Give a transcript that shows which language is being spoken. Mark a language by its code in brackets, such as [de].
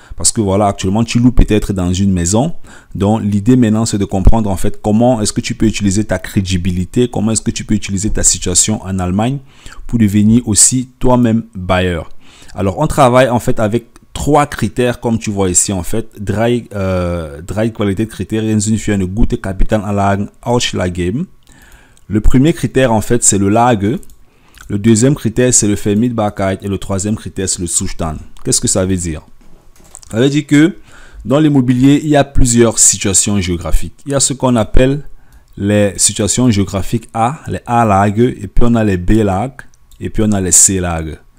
[fr] Parce que voilà, actuellement, tu loues peut-être dans une maison. Donc, l'idée maintenant, c'est de comprendre en fait comment est-ce que tu peux utiliser ta crédibilité, comment est-ce que tu peux utiliser ta situation en Allemagne pour devenir aussi toi-même bailleur. Alors, on travaille en fait avec 3 critères, comme tu vois ici en fait. [de] Drei Qualitätskriterien sind für eine gute Kapitalanlagen ausschlaggebend. [fr] Le premier critère en fait, c'est le Lage. Le deuxième critère, c'est le Vermietbarkeit et le troisième critère, c'est le Zustand. Qu'est-ce que ça veut dire? Ça veut dire que dans l'immobilier, il y a plusieurs situations géographiques. Il y a ce qu'on appelle les situations géographiques A, les A-Lage, et puis on a les B-Lage, et puis on a les C-Lage.